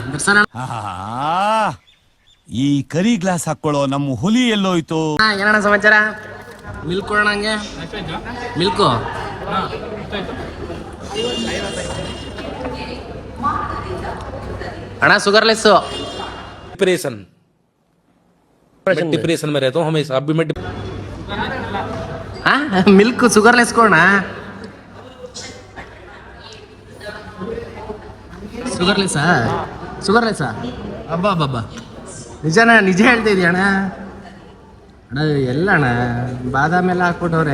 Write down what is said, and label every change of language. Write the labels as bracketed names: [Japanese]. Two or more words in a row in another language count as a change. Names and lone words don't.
[Kannada] ಈ ಕರಿ ಗ್ಲಾಸ್ ಹಾಕೊಳ್ಳೋ ನಮ್ಮ ಹುಲಿ ಎಲ್ಲೋಯ್ತು? ಏನಣ್ಣ ಸಮಾಚಾರ? ಮಿಲ್ಕ್ ಕೊಡೋಣ ಹಂಗೆ. ಮಿಲ್ಕು ಅಣ್ಣ ಶುಗರ್ಲೆಸ್. [Hindi] डिप्रेशन में रहता हूँ हमेशा. अभी मैं [English] milk sugarless [Kannada] ಕೊಡೋಣ. ಶುಗರ್ಲೆಸ್ಸಾ? ಹಬ್ಬ ನಿಜ ಹೇಳ್ತಾ ಇದೀಯ ಅಣ್ಣ? ಅಣ್ಣ ಎಲ್ಲ ಅಣ್ಣ ಬಾದಾಮಿ ಎಲ್ಲ ಹಾಕ್ಬಿಟ್ಟವ್ರೆ.